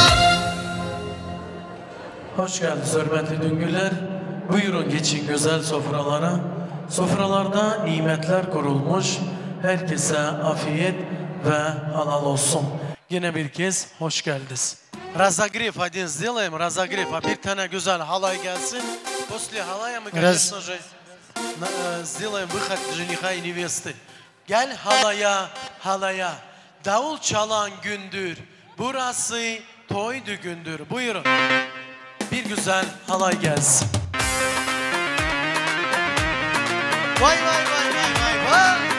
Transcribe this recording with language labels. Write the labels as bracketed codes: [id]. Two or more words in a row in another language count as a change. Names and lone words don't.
[tr] Hoş geldiniz hürmetli düngürler. Buyurun geçin güzel sofralara. Sofralarda nimetler kurulmuş. Herkese afiyet ve halal olsun. Yine bir kez hoş geldiniz. [ru] Разогрев один сделаем, разогрев. [tr] А bir tane güzel halay gelsin. [ru] После halaya мы, конечно же, сделаем выход жениха и невесты. [tr] Gel halaya, halaya. Davul çalan gündür. Burası toy düğündür. Buyurun. Bir güzel halay gelsin. Vay vay vay vay vay vay.